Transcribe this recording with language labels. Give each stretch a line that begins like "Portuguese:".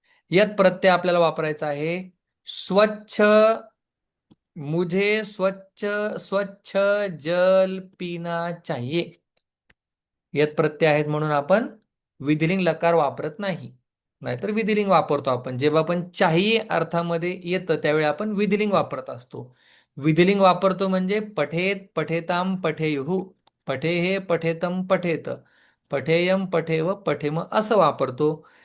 Marathi: यत प्रत्यय आपल्याला वापरायचा आहे. स्वच्छ.
Hindi: मुझे स्वच्छ स्वच्छ जल पीना चाहिए.
Marathi: यत प्रत्यय आहेत म्हणून आपण विधिलिंग लकार वापरत नाही. नाहीतर विधिलिंग वापरतो आपण. जेव्हा आपण चाहिए अर्थामध्ये येतं त्यावेळी आपण विधिलिंग वापरत असतो. विधिलिंग वापरतो म्हणजे
Sanskrit: पठेत पठेताम पठेयुः, पठेहे पठेतम पठेत, पठेयम पठेव पठेम
Marathi: असं वापरतो.